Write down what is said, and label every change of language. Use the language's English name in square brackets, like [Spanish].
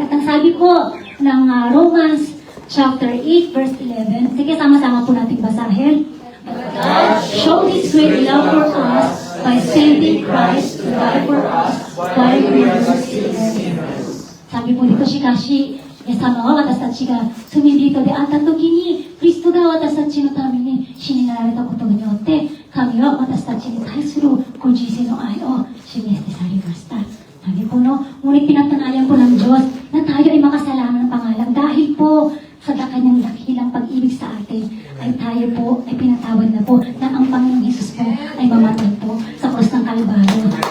[Filipino] At ang sabi po ng Romans chapter 8, verse 11. Sige, sama-sama po natin basahin. [English] But God showed His great love for us by sending Christ to die for us, while we were still sinners. [Filipino] Sabi po dito, [Japanese] Shikashi, イエス様は私たちが罪人であった時に、キリストが私たちのために死になられたことによって、神は私たちに対するご自身の愛を示してされました。 [Filipino] Sabi po, no, ngunit pinatanayan po ng Diyos na tayo ay makasalanan ng pangalan dahil po sa kanyang dakilang pag-ibig sa atin, ay tayo po ay pinatawad na po na ang Panginoong Hesus po ay mamatay po sa krus ng Kalbaryo.